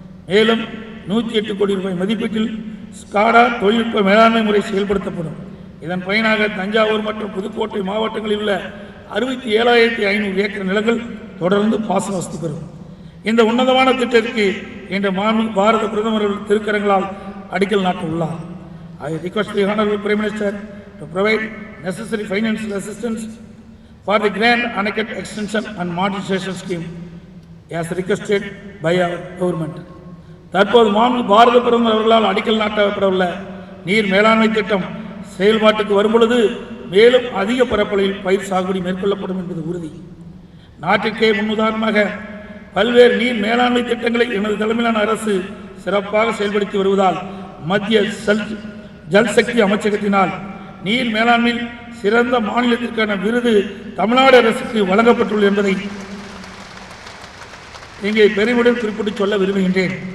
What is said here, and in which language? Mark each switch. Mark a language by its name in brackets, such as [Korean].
[Tamil] மேலும் 108 கோடி ரூபாய் மதிப்பீட்டில் ஸ்காடா தொழில்நுட்ப மேலாண்மை முறை செயல்படுத்தப்படும். இதன் பயனாக தஞ்சாவூர் மற்றும் புதுக்கோட்டை மாவட்டங்களில் உள்ள 67,500 ஏக்கர் நிலங்கள் தொடர்ந்து பாசன வசதி பெறும். இந்த உன்னதமான திட்டத்திற்கு இன்று பாரத பிரதமர் திருக்கரங்களால் அடிக்கல் நாட்ட உள்ளார். [English] I request the Honorable Prime Minister to provide necessary financial assistance for the Grand Anakat Extension and Modernization Scheme as requested by our government. [Tamil] தற்போது பாரத பிரதமர் அவர்களால் அடிக்கல் நாட்டப்பட உள்ள நீர் மேலாண்மை திட்டம் செயல்பாட்டுக்கு வரும்பொழுது மேலும் அதிக பரப்பளவில் பயிர் சாகுபடி மேற்கொள்ளப்படும் என்பது உறுதி. நாட்டிற்கே முன்னுதாரணமாக பல்வேறு நீர் மேலாண்மை திட்டங்களை எனது தலைமையிலான அரசு சிறப்பாக செயல்படுத்தி வருவதால் மத்திய ஜல்சக்தி அமைச்சகத்தினால் நீர் மேலாண்மையில் சிறந்த மாநிலத்திற்கான விருது தமிழ்நாடு அரசுக்கு வழங்கப்பட்டுள்ளது என்பதை இங்கே பெருமையுடன் குறிப்பிட்டு சொல்ல விரும்புகின்றேன்.